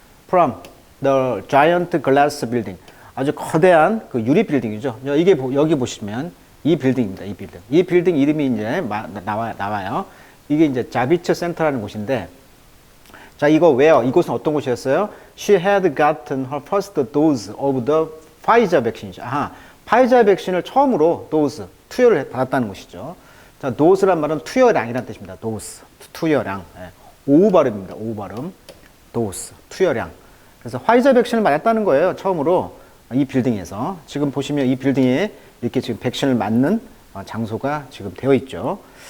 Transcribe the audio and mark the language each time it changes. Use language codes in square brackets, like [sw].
[en] From the giant glass building, [ko] 아주 거대한 그 유리 빌딩이죠. 여기 보시면 이 빌딩입니다. 이 빌딩 이름이 이제 나와요. 이게 이제 자비처 센터라는 곳인데, 자, 이곳은 어떤 곳이었어요? [en] She had gotten her first dose of the Pfizer vaccine이죠. [ko] 파이자 백신을 처음으로 dose, 투여를 받았다는 것이죠. 자, dose란 말은 투여량이라는 뜻입니다. dose, 투여량. 오우 발음입니다. 오우 발음. dose, 투여량. 그래서 화이자 백신을 맞았다는 거예요. 처음으로 이 빌딩에서. 지금 보시면 이 빌딩에 이렇게 지금 백신을 맞는 장소가 지금 되어 있죠.